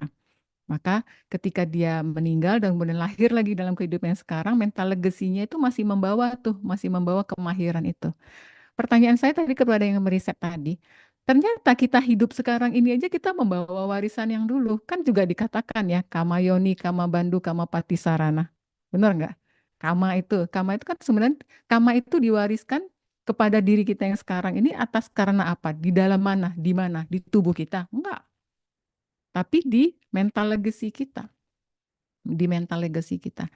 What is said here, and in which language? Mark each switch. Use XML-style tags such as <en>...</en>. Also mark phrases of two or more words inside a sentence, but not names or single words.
<id>Maka ketika dia meninggal dan kemudian lahir lagi dalam kehidupan yang sekarang,</id> <en>mental legasinya</en> <id>itu masih membawa kemahiran itu. Pertanyaan saya tadi kepada yang meriset tadi, ternyata kita hidup sekarang ini aja kita membawa warisan yang dulu. Kan juga dikatakan ya,</id> <pi>kama yoni, kama bandu, kama patisarana.</pi> <id>Benar nggak? Kama itu kan sebenarnya, kama itu diwariskan kepada diri kita yang sekarang ini atas karena apa? Di dalam mana? Di mana? Di tubuh kita? Enggak. Tapi di</id> <en>mental legacy</en> <id>kita. Di</id> <en>mental legacy</en> <id>kita.</id>